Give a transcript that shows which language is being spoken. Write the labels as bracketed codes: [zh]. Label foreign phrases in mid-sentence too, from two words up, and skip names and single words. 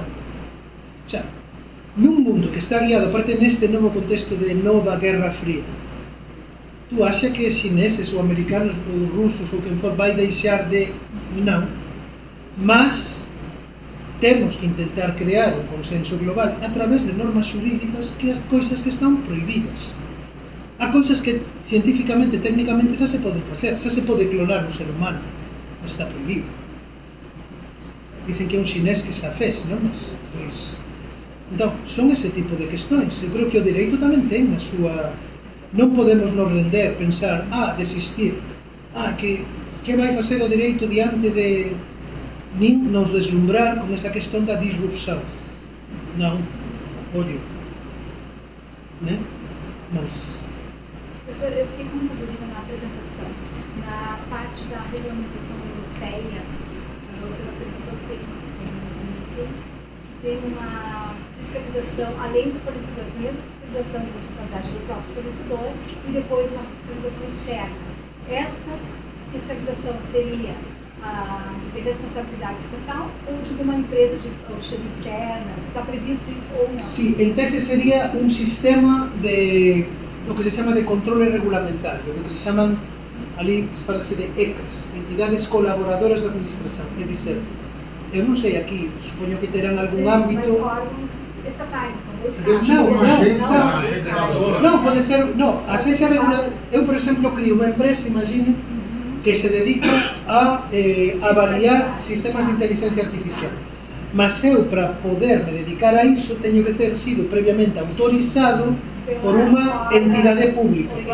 [pt] Já, num mundo que está guiado, aparte neste novo contexto de nova Guerra Fria, tu acha que chineses ou americanos ou russos ou quem for vai deixar de... Não. Mas temos que intentar criar um consenso global através de normas jurídicas que há coisas que estão proibidas. Há coisas que cientificamente, tecnicamente [gl] xa se poden facer, xa se pode clonar un ser humano, mas está proibido. Dicen que é un chinés que xa fez, non? Mas, pois... Então, son ese tipo de questões. Eu creo que o direito tamén ten a súa... Non podemos nos render, pensar, desistir, que vai facer o direito diante de... nin nos deslumbrar con esa questão da disrupção. Non, olho. Né? Mas... [pt] Professor, eu fiquei com uma dúvida na apresentação. Na parte da regulamentação europeia, você apresentou que tem uma fiscalização, além do fornecedor, primeiro fiscalização de responsabilidade do próprio fornecedor e depois uma fiscalização externa. Esta fiscalização seria de responsabilidade estatal ou de uma empresa de auditoria externa? Está previsto isso ou não? Sim, [gl] en tese sería un sistema [es] de lo que [gl] se chama de controle regulamentario, do que se chaman ali, fala-se de ECAs, entidades colaboradoras da administración. É dizer, eu non sei aquí, supoño que terán algún ámbito... [pt] Mas órgãos estatais, não, pode ser, não, a agência reguladora, eu por exemplo crio uma empresa, imagine, que se dedica a avaliar sistemas de inteligência artificial. Mas eu, para poder me dedicar a isso, tenho que ter sido previamente autorizado por uma entidade pública.